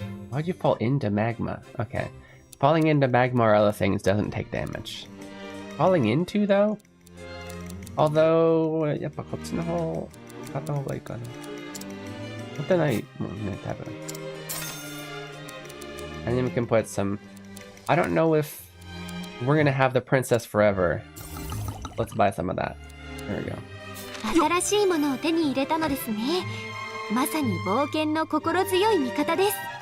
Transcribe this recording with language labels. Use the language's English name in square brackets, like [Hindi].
[English] Why'd you fall into magma? Okay. Falling into magma or other things doesn't take damage. Falling into, though? Although, [Japanese] やっぱこっちの方買った方がいいかな。持ってないもんね、多分。 [English] And then we can put some... I don't know if we're gonna have the princess forever. Let's buy some of that. There we go. [Japanese] 新しいものを手に入れたのですね。まさに冒険の心強い味方です。